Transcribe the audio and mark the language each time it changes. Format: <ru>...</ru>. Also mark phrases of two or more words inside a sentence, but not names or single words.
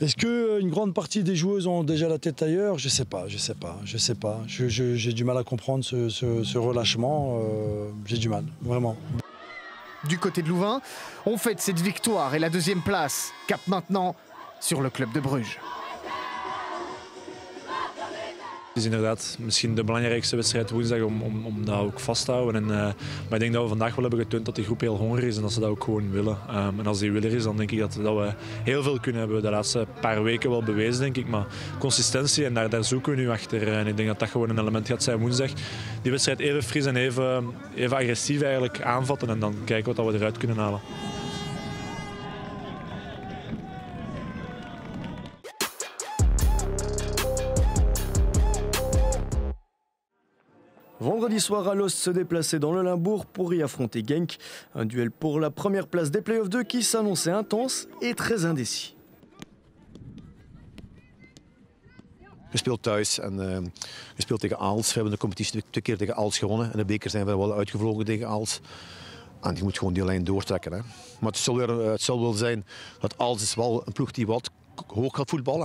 <fr>Est-ce qu'une grande partie des joueuses ont déjà la tête ailleurs? Je sais pas. J'ai du mal à comprendre ce relâchement. J'ai du mal, vraiment. Du côté de Louvain, on fête cette victoire et la deuxième place. Cap maintenant sur le club de Bruges.</fr> <nl>Het is inderdaad misschien de belangrijkste wedstrijd woensdag om dat ook vast te houden. Maar ik denk dat we vandaag wel hebben getoond dat de groep heel hongerig is en dat ze dat ook gewoon willen. En als die willen is, dan denk ik dat we heel veel kunnen hebben. De laatste paar weken wel bewezen, denk ik. Maar consistentie, en daar zoeken we nu achter. En ik denk dat dat gewoon een element gaat zijn woensdag. Die wedstrijd even fris en even agressief eigenlijk aanvatten en dan kijken wat we eruit kunnen halen.</nl> <fr>Vendredi soir, Alost se déplaçait dans le Limbourg pour y affronter Genk. Un duel pour la première place des Playoffs 2 qui s'annonçait intense et très indécis.</fr> <nl>We spelen thuis en we spelen tegen Aalst. We hebben de competitie 2 keer tegen Aalst gewonnen. En de beker zijn we wel uitgevlogen tegen Aalst. En je moet gewoon die lijn doortrekken. Hè. Maar het zal wel zijn dat Aalst is wel een ploeg die wat hoog gaat voetballen.</nl>